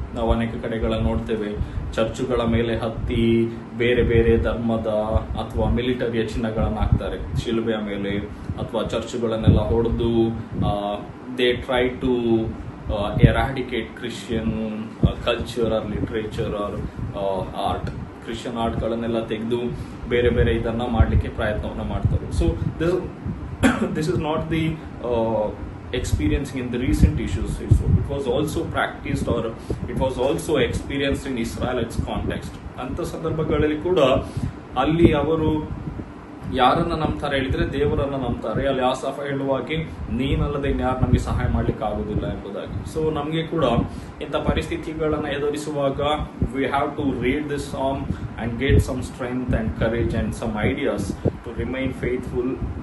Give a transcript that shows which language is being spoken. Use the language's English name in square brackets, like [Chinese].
[Kannada] ನಾವು ಅನೇಕ ಕಡೆಗಳನ್ನ ನೋಡ್ತೇವೆ, ಚರ್ಚುಗಳ ಮೇಲೆ ಹತ್ತಿ ಬೇರೆ ಬೇರೆ ಧರ್ಮದ ಅಥವಾ ಮಿಲಿಟರಿಯ ಚಿಹ್ನೆಗಳನ್ನ ಹಾಕ್ತಾರೆ ಶಿಲುಬೆಯ ಮೇಲೆ, ಅಥವಾ ಚರ್ಚುಗಳನ್ನೆಲ್ಲ ಹೊಡೆದು [English] They try to eradicate Christian culture or literature or art. [Kannada] Christian ಆರ್ಟ್ಗಳನ್ನೆಲ್ಲ ತೆಗೆದು ಬೇರೆ ಬೇರೆ ಇದನ್ನ ಮಾಡಲಿಕ್ಕೆ ಪ್ರಯತ್ನವನ್ನ ಮಾಡ್ತಾರೆ. [English] So this is not the experiencing in the recent issues. So it was also practiced or it was also experienced in Israel's context. [Kannada] ಅಂತ ಸಂದರ್ಭಗಳಲ್ಲಿ ಕೂಡ ಅಲ್ಲಿ ಅವರು ಯಾರನ್ನ ನಂಬ್ತಾರೆ ಹೇಳಿದ್ರೆ ದೇವರನ್ನ ನಂಬ್ತಾರೆ. ಅಲ್ಲಿ ಆಸಫ ಹೇಳುವಾಗೆ ನೀನಲ್ಲದೆ ಇನ್ಯಾರು ನಮಗೆ ಸಹಾಯ ಮಾಡ್ಲಿಕ್ಕೆ ಆಗುದಿಲ್ಲ ಎಂಬುದಾಗಿ. ಸೊ ನಮಗೆ ಕೂಡ ಇಂಥ ಪರಿಸ್ಥಿತಿಗಳನ್ನ ಎದುರಿಸುವಾಗ [English] We have to read this song and get some strength and courage and some ideas to remain faithful.